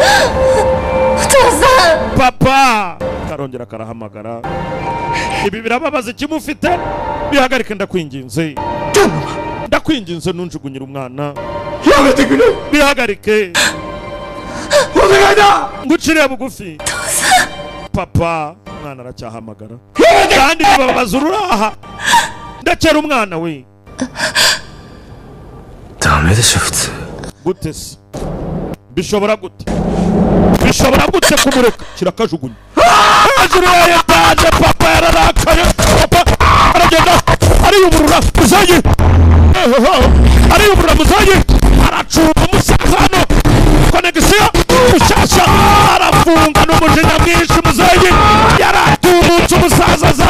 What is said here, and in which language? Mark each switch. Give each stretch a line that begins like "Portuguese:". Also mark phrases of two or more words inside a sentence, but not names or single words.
Kinyarwanda: papa karongera karahamagara ibi birababaza ikimufite bihagarike ndakwinginze nunjugunyira umwana bihagarike ngucire bugufi papa umwana aracyahamagara kandi bibabaza ururaha ndakera umwana we
Japanese: だめでしょ普通
Kinyarwanda: gute se bishobora gute kumureka kirakajugunya hejuru ya etaje papa yararakaye papa aragenda ariyuburura muzayi aracumba umusaza hano konegisiyo mushyashya arafunga n'umujinya mwinshi muzayi yaratumutse umusaza aza